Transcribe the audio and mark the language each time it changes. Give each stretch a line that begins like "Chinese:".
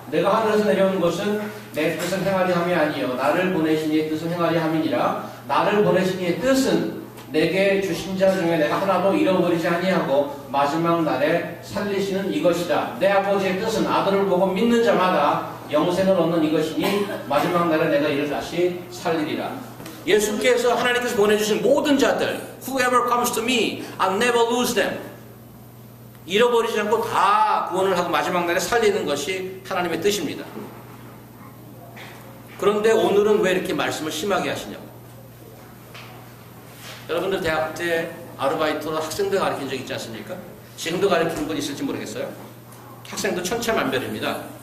Korean: 내가 하늘에서 내려온 것은 내 뜻을 행하리 함이 아니요 나를 보내신 이의 뜻을 행하리 함이니라. 나를 보내신 이의 뜻은 내게 주신 자 중에 내가 하나도 잃어버리지 아니하고 마지막 날에 살리시는 이것이다. 내 아버지의 뜻은 아들을 보고 믿는 자마다 영생을 얻는 이것이니 마지막 날에 내가 이를 다시 살리리라. 예수께서 하나님께서 보내주신 모든 자들,
English: whoever comes to me, I'll never lose them.
Korean: 잃어버리지 않고 다 구원을 하고 마지막 날에 살리는 것이 하나님의 뜻입니다. 그런데 오늘은 왜 이렇게 말씀을 심하게 하시냐고. 여러분들 대학 때 아르바이트로 학생들 가르친 적 있지 않습니까? 지금도 가르치는 분 있을지 모르겠어요. 학생도 천차만별입니다.